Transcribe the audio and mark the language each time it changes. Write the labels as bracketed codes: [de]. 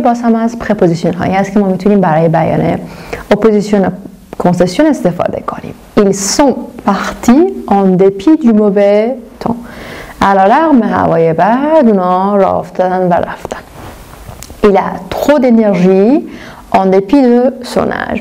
[fa] باز هم از پرپوزیشن هایی هست که ما میتونیم برای بیان اپوزیشن concession استفاده کنیم. [fr] ils sont partis en dépit du mauvais temps. [fa] علیرغم هوای بد اونا راه افتادن و رفتن. [fr] il a trop d'énergie en dépit de son âge.